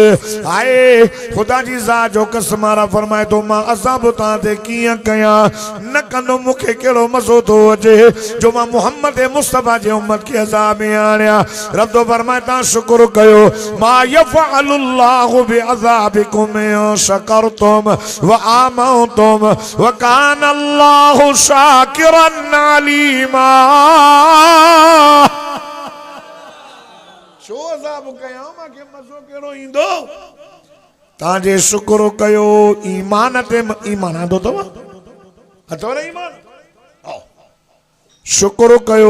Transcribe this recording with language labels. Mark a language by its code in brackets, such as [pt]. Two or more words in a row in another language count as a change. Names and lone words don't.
[sd] आहे ख़ुदा जी ज़ात जो कसम वारा फरमाए थो मां अज़ाब तव्हां ते कीअं कयां, न कंदो मूंखे कहिड़ो मज़ो थो अचे जो मां मुहम्मद मुस्तफ़ा जे उम्मत खे अज़ाब में आणियां। रब तो फरमाए तव्हां शुक्र कयो। [ar] ما يفعل الله بعذابكم إن شكرتم وآمنتم وكان الله شاكرا عليما. [sd] छो अज़ाब कयां, मूंखे मज़ो कहिड़ो ईंदो। तव्हां जे शुक्र कयो। ईमान ते ईमान आंदो अथव, अथव न ईमान? शुक्र कयो।